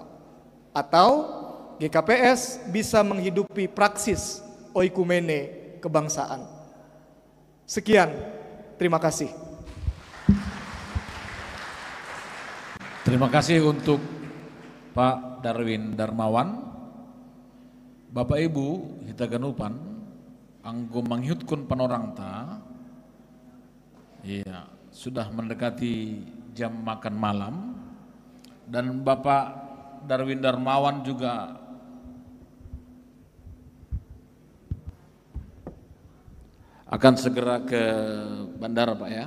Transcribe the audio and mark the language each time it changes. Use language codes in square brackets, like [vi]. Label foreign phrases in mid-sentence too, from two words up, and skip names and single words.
[id] Atau GKPS bisa menghidupi praksis oikumene kebangsaan. Sekian, terima kasih. Terima kasih untuk Pak Darwin Darmawan. Bapak Ibu [bts] hitaganupan anggo manghiutkun panorangta. [id] Iya, sudah mendekati jam makan malam dan Bapak Darwin Darmawan juga akan segera ke bandara, Pak ya.